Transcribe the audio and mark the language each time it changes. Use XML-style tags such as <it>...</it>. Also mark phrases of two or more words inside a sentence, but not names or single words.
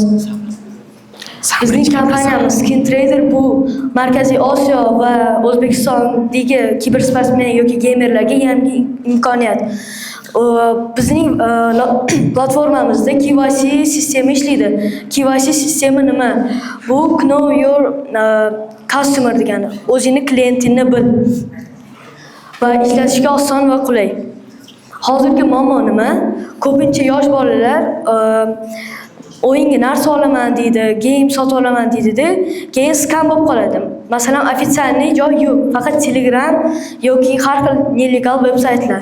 <uz>Bizning kompaniyamiz Skin Trader bu Markaziy Osiyo va O'zbekistondagi kibersportsmen yoki gamerlarga yangi imkoniyat. Bizning platformamizda KYC sistemi ishlaydi. KYC sistemi nima? Bu</uz> <en>know your customer</en> <uz>degani. O'zingni klientingni bil. Va ishlatishga oson va qulay. Hozirgi muammo nima? Ko'pincha yosh bolalar o'yinga narsa olaman deydi, game sotib olaman deydi-da, keyin skam bo'lib qoladi. Masalan, ofitsialniy joy yo'q, faqat Telegram yoki har xil nelegal veb-saytlar.</uz>